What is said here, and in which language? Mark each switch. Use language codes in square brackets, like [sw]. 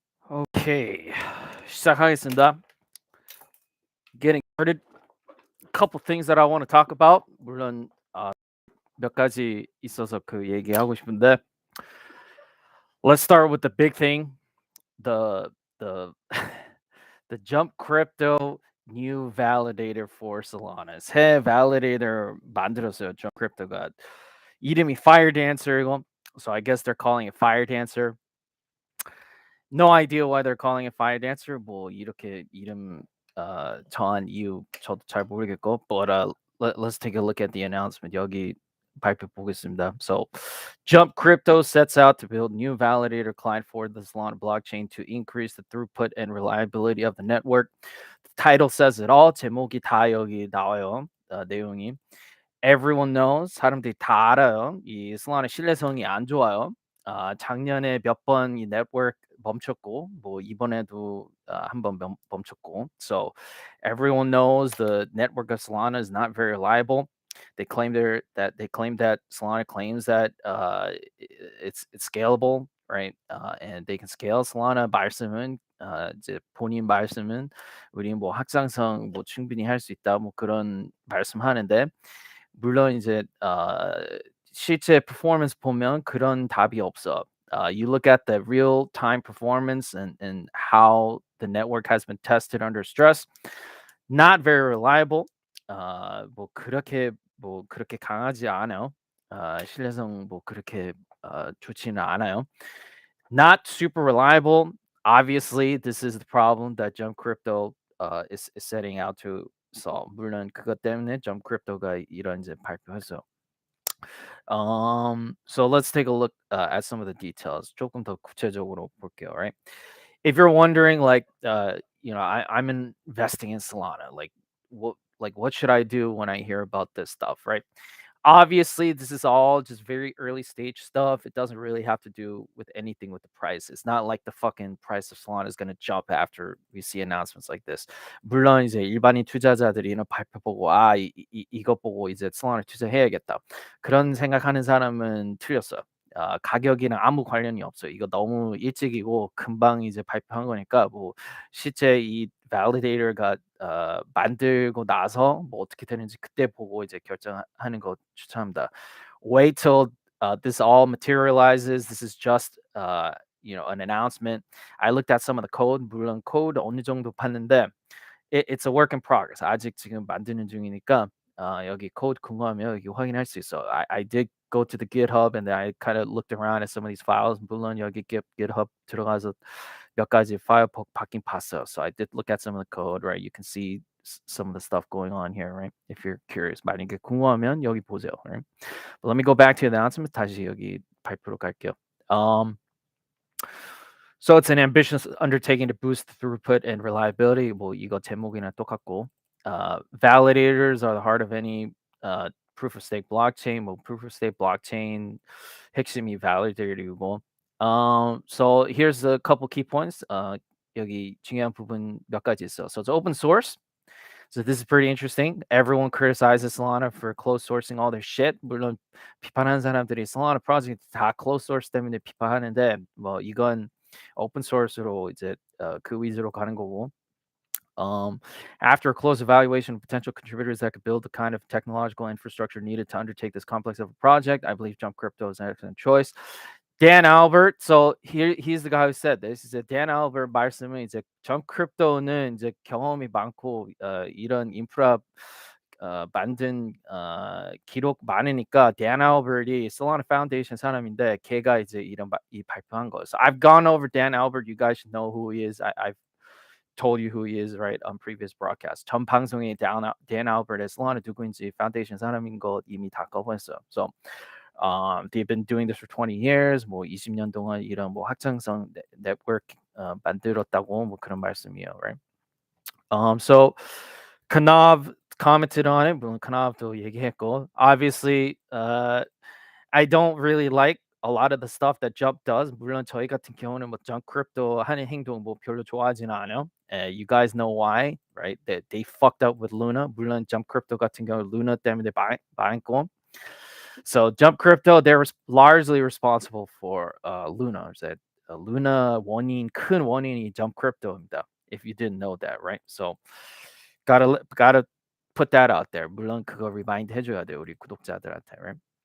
[en] Okay, [ko] 시작하겠습니다. [en] Getting started. Couple things that I want to talk about. [ko] 물론 몇 가지 있어서 그 얘기하고 싶은데, [en] let's start with the big thing. The the jump crypto new validator for Solana. [ko] 새 validator 만들었어요. jump crypto가 이름이 Fire Dancer이고, [en] so I guess they're calling it Fire Dancer. No idea why they're calling it Fire Dancer. [ko] 뭐 이렇게 이름 정한 이유 저도 잘 모르겠고, [en] but let's take a look at the announcement. [ko] 여기 발표 보겠습니다. [en] So, Jump Crypto sets out to build new validator client for the Solana blockchain to increase the throughput and reliability of the network. The title says it all. [ko] 제목이 다 여기 나와요. 내용이. [en] Everyone knows. [ko] 사람들이 다 알아요. 이 Solana 신뢰성이 안 좋아요. 작년에 몇 번 이 네트워크 멈췄고, 뭐 이번에도 한번 멈췄고. [en] So everyone knows the network of Solana is not very reliable. They claim that Solana claims that it's scalable, right? And they can scale Solana. [ko] 말씀은 이제 본인 말씀은 우리 뭐 확장성 뭐 충분히 할 수 있다 뭐 그런 말씀하는데, 물론 이제 실제 performance 보면 그런 답이 없어. [en] You look at the real time performance and how the network has been tested under stress. Not very reliable. [ko] 뭐 그렇게 강하지 않아요. 신뢰성 뭐 그렇게 좋지는 않아요. [en] Not super reliable. Obviously, this is the problem that Jump Crypto is setting out to solve. [ko] 물론 그것 때문에 Jump Crypto가 이런 이제 발표했어요. [en] So let's take a look at some of the details. [ko] 조금 더 구체적으로 볼게요, right? [en] If you're wondering, like, I'm investing in Solana. What should I do when I hear about this stuff, right? Obviously, this is all just very early stage stuff. It doesn't really have to do with anything with the price. It's not like the fucking price of Solana is gonna jump after we see announcements like this. [ko] 물론 이제 일반인 투자자들이 이런 발표 보고 이거 보고 이제 Solana 투자해야겠다. 그런 생각하는 사람은 틀렸어요. 가격이랑 아무 관련이 없어요. 이거 너무 일찍이고 금방 이제 발표한 거니까 뭐 실제 이 validator가 만들고 나서 뭐 어떻게 되는지 그때 보고 이제 결정하는 거 추천합니다. [en] Wait till this all materializes. This is just an announcement. I looked at some of the code. [ko] 물론 코드 어느 정도 봤는데 [en] it's a work in progress. [ko] 아직 지금 만드는 중이니까 여기 코드 궁금하면 여기 확인할 수 있어. [en] I did go to the GitHub and I kind of looked around at some of these files. [ko] 물론 여기 GitHub 들어가서 몇 가지 파일 받긴 봤어요. [en] So I did look at some of the code, right? You can see some of the stuff going on here, right? If you're curious. [ko] 만약에 궁금하면 여기 보세요, right? [en] But let me go back to the announcement. [ko] 다시 여기 발표로 갈게요. [en] So it's an ambitious undertaking to boost throughput and reliability. [ko] 뭐 이거 제목이나 똑같고. [en] Validators are the heart of any proof of stake blockchain. [ko] 뭐 proof of stake blockchain 핵심이 validator이고. [en] So here's a couple key points. [ko] 여기 중요한 부분 몇 가지 있어. [en] So it's open source. So this is pretty interesting. Everyone criticizes Solana for closed sourcing all their shit. [ko] 물론 비판하는 사람들이 Solana 프로젝트 다 closed source 때문에 비판하는데 뭐 이건 open source로 이제 그 위주로 가는 거고. [en] After a close evaluation of potential contributors that could build the kind of technological infrastructure needed to undertake this complex of a project, I believe Jump Crypto is an excellent choice. Dan Albert, so he's the guy who said this. He said [ko] Dan Albert 말씀은 이제 Jump Crypto는 이제 경험이 많고 이런 인프라 만든 기록 많으니까 Dan Albert이 Solana Foundation 사람인데 걔가 이제 이 발표한 거예요. [en] So I've gone over Dan Albert. You guys should know who he is. I've told you who he is, right, on previous broadcasts. [ko] 전 방송에 Dan Albert의 Solana 누구인지 Foundation 사람인 거 이미 다 거부했어요. [en] So they've been doing this for 20 years. [ko] 뭐 20년 동안 이런 뭐 확장성 네트워크 만들었다고 뭐 그런 말씀이에요, right? [en] So Kanav commented on it. [ko] 물론 Kanav도 얘기했고. [en] Obviously, I don't really like a lot of the stuff that Jump does. [ko] 물론 저희 같은 경우는 뭐 Jump Crypto 하는 행동 뭐 별로 좋아하지는 않아요. [en] You guys know why, right? They fucked up with Luna. [ko] 물론 Jump Crypto 같은 경우 Luna 때문에 망했고. [en] So Jump Crypto, they're largely responsible for Luna. That [ko] 루나 원인 큰 원인이 Jump Crypto입니다. [en] If you didn't know that, right? So gotta put that out there. [ko] 물론 그거 remind 해줘야 돼요 우리 구독자들한테, right?